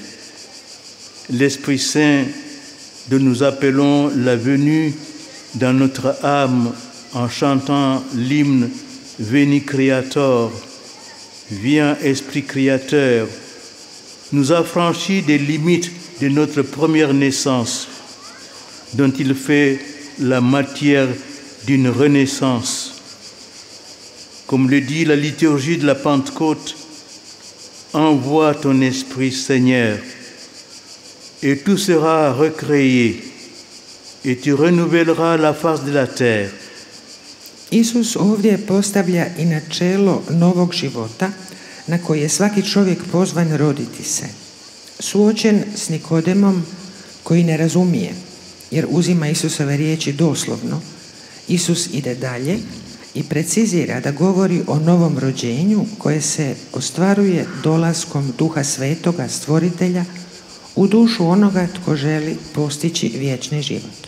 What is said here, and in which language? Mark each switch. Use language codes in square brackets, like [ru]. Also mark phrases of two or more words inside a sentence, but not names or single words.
[fr] L'Esprit Saint dont nous appelons la venue dans notre âme en chantant l'hymne Veni Creator, viens Esprit Créateur, nous affranchit des limites de notre première naissance, dont il fait la matière d'une renaissance. Comme le dit la liturgie de la Pentecôte, envoie ton Esprit, Seigneur, et tout sera recréé, et tu renouvelleras la face de la terre. [hr] Isus ovdje postavlja i načelo novog života na koji je svaki čovjek pozvan roditi se. Suočen s Nikodemom koji ne razumije, jer uzima Isusove riječi doslovno, Isus ide dalje i precizira da govori o novom rođenju koje se ostvaruje dolaskom Duha Svetoga, Stvoritelja, u dušu onoga tko želi postići vječni život.